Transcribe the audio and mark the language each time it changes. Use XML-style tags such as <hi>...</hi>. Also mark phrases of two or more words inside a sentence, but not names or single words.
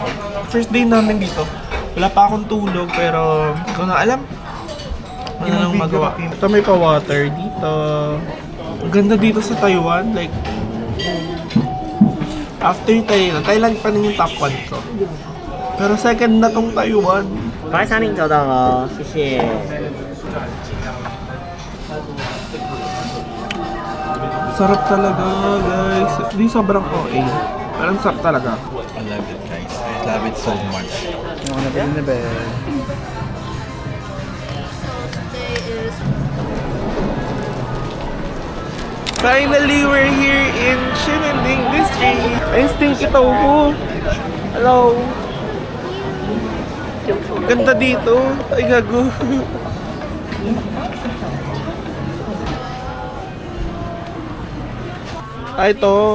<en>First day</en> <tl>namin dito, wala pa akong tulog pero hindi ko na alam. Ano nang magawa. Ito may pa-water dito. Ang ganda dito sa Taiwan,</tl> <en>like after</en> <tl>Thailand pa rin yung top 1 ko. Pero second na tong Taiwan.</tl> <zh>白沙令找到了，谢谢。</zh> <tl>Sarap talaga, guys. Hindi sobrang OA. Pero ang sarap talaga.</tl> <en>I love it, guys. I love it so much.</en> <tl>Ano na ba na ba?</tl> <en>Finally, we're here in Ximending District.</en> <tl>Ay,</tl> <en>stinky tofu.</en> <tl>Hello. Ganda dito. Ay, gago. Ito.</tl>